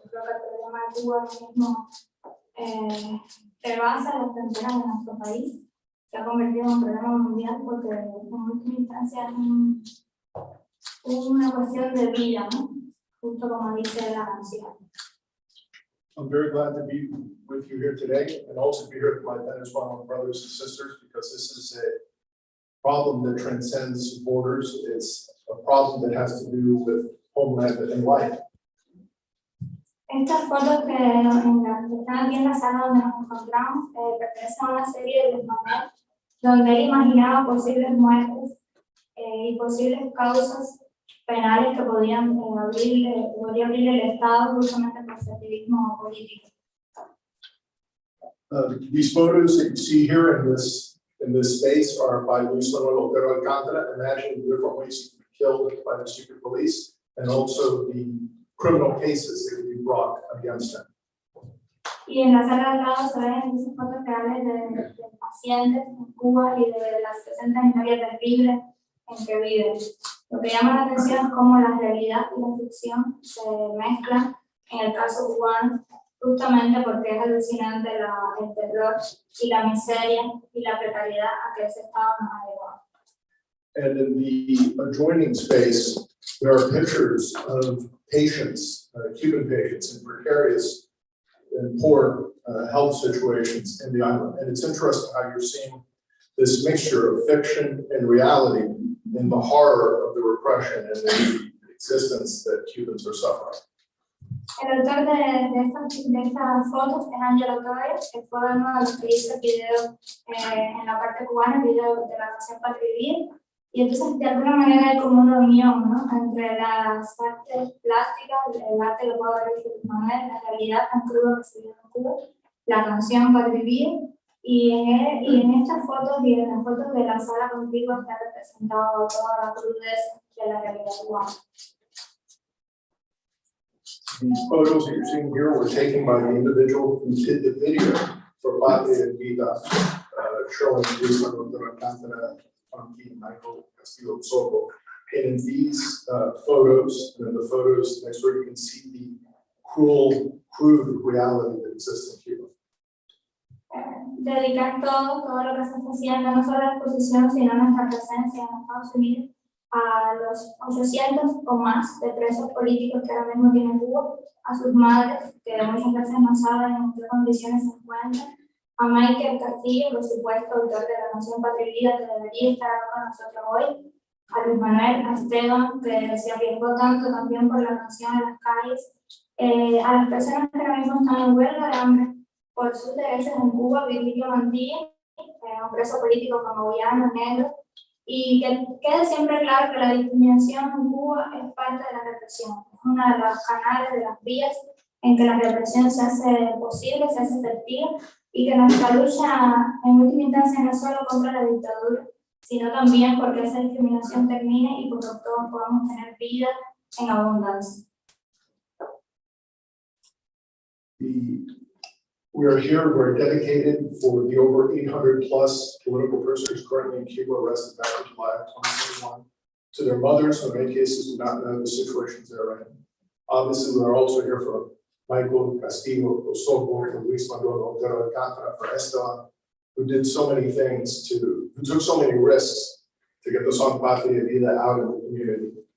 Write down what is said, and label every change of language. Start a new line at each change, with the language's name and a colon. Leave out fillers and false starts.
Spanish: Yo creo que el problema de Cuba ahora mismo rebasa las fronteras de nuestro país se ha convertido en un problema mundial porque en última instancia es una cuestión de vida, ¿no? Justo como dice la canción.
English: I'm very glad to be with you here today and also be here with my Venezuelan brothers and sisters because this is a problem that transcends borders. It's a problem that has to do with homeland and life.
Spanish: Estas fotos que están aquí en la sala donde nos encontramos pertenecen a una serie de desmanes donde él imaginaba posibles muertes y posibles causas penales que podría abrir el Estado justamente por su activismo político.
English: These photos that you see here in this space are by Luis Manuel Otero Alcantara. Imagine the different ways he could be killed by the secret police and also the criminal cases that could be brought against him.
Spanish: Y en la sala de al lado se ven esas fotos reales de pacientes en Cuba y de la situación sanitaria terrible en que viven. Lo que llama la atención es cómo la realidad y la ficción se mezclan en el caso cubano, justamente porque es alucinante el terror y la miseria y la precariedad a que ese Estado nos ha llevado.
English: And in the adjoining space, there are pictures of patients, Cuban patients in precarious and poor health situations in the island. And it's interesting how you're seeing this mixture of fiction and reality in the horror of the repression and the existence that Cubans are suffering.
Spanish: El autor de estas fotos es Angelo Torres, que fue uno de los que hizo el video en la parte cubana, el video de la canción Patria y Vida. Y entonces, de alguna manera, hay como una unión, ¿no? Entre las artes plásticas, el arte que puedo ver de Manuel, la realidad tan cruda que se vive en Cuba, la canción Patria y Vida. Y en estas fotos y en las fotos de la sala contigua está representado toda la crudeza de la realidad cubana.
English: These photos that you're seeing here were taken by the individual who did the video for Patria y Vida, showing Luis Manuel Otero Alcantara, Funky, Michael Castillo Soto. And in these photos, and in the photos next door, you can see the cruel, crude reality that exists in Cuba.
Spanish: Dedicar todo lo que se está haciendo, no solo la exposición, sino nuestra presencia en Estados Unidos, a los 800 o más de presos políticos que ahora mismo tiene Cuba, a sus madres, que muchas veces no saben en qué condiciones se encuentran, a Michael Castillo, por supuesto, autor de la canción Patria y Vida, que debería estar con nosotros hoy, a Luis Manuel, a Esteban, que se arriesgó tanto también por la canción en las calles, a las personas que ahora mismo están en huelga de hambre por sus derechos en Cuba, Virgilio Mantilla, un preso político colombiano, negro, y que quede siempre claro que la discriminación en Cuba es parte de la represión, es una de los canales, de las vías en que la represión se hace posible, se hace efectiva, y que nuestra lucha en última instancia no es solo contra la dictadura, sino también porque esa discriminación termine y porque todos podamos tener vida en abundancia.
English: We are here, we're dedicated for the over 800 plus political prisoners currently in Cuba arrested back in July of 2021, to their mothers, who in many cases do not know the situations they're in. Obviously, we are also here for Michael Castillo Osobo, for Luis Manuel Otero Alcantara, for Esteban, who did so many things who took so many risks to get the song Patria y Vida out in the community.